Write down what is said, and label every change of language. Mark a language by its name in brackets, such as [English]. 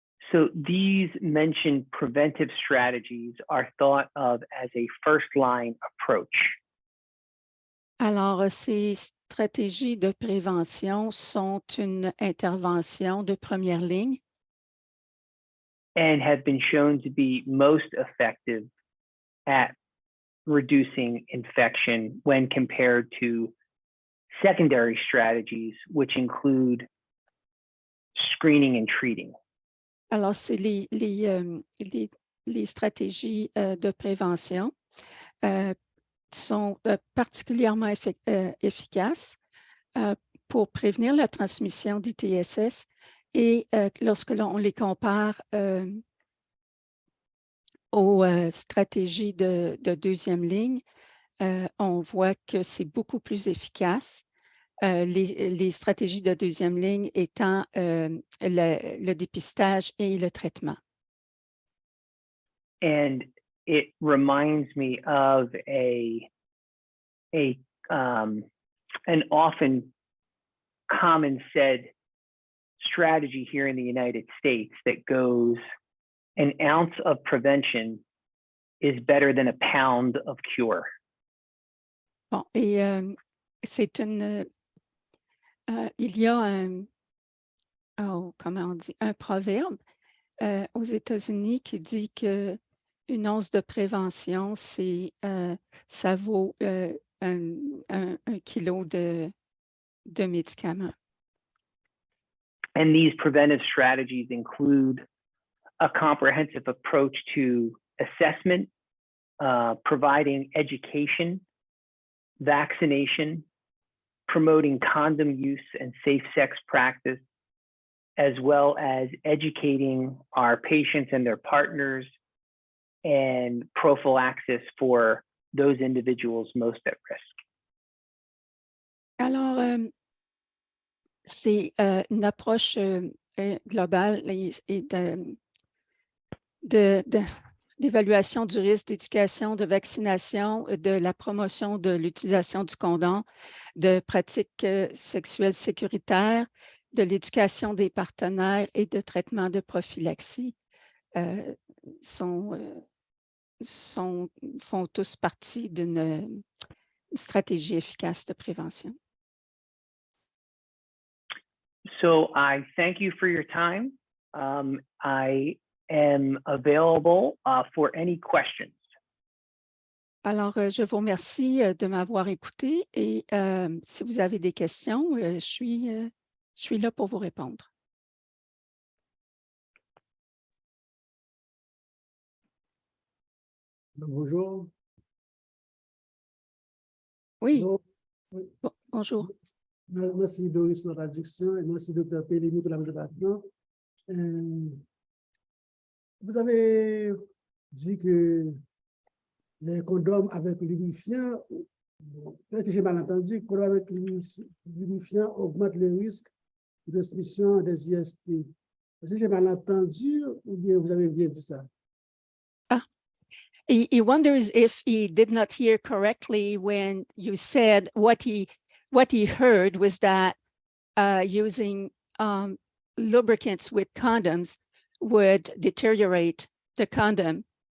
[English] So these mentioned preventive strategies are thought of as a first-line approach. [French] Alors, ces stratégies de prévention sont une intervention de première ligne. [English] And have been shown to be most effective at reducing infection when compared to secondary strategies, which include screening and treating. [French] Alors, c'est les stratégies de prévention sont particulièrement efficaces pour prévenir la transmission d'ITSS et lorsque l'on les compare aux stratégies de deuxième ligne, on voit que c'est beaucoup plus efficace. Les stratégies de deuxième ligne étant le dépistage et le traitement. [English] And it reminds me of a an often common said strategy here in the United States that goes, an ounce of prevention is better than a pound of cure. [French] Bon, et c'est il y a comment on dit, un proverbe aux États-Unis qui dit que une once de prévention, ça vaut un kilo de médicaments. [English] And these preventive strategies include a comprehensive approach to assessment, providing education, vaccination, promoting condom use and safe sex practice, as well as educating our patients and their partners and prophylaxis for those individuals most at risk. [French] Alors, c'est une approche globale et d'évaluation du risque, d'éducation, de vaccination, de la promotion de l'utilisation du condom, de pratiques sexuelles sécuritaires, de l'éducation des partenaires et de traitement de prophylaxie font tous partie d'une stratégie efficace de prévention. [English] So I thank you for your time. I am available for any questions. [French] Alors, je vous remercie de m'avoir écouté et si vous avez des questions, je suis là pour vous répondre. Bonjour. Oui, Donc, bonjour. merci Doris pour la traduction et merci Dr. Pellini pour la présentation. Vous avez dit que les condoms avec lubrifiant, peut-être que j'ai mal entendu, condoms avec lubrifiant augmentent le risque de transmission des IST. Est-ce que j'ai mal entendu ou bien vous avez bien dit ça? [English] He wonders if he did not hear correctly when you said what he heard was that using lubricants with condoms would deteriorate the condom.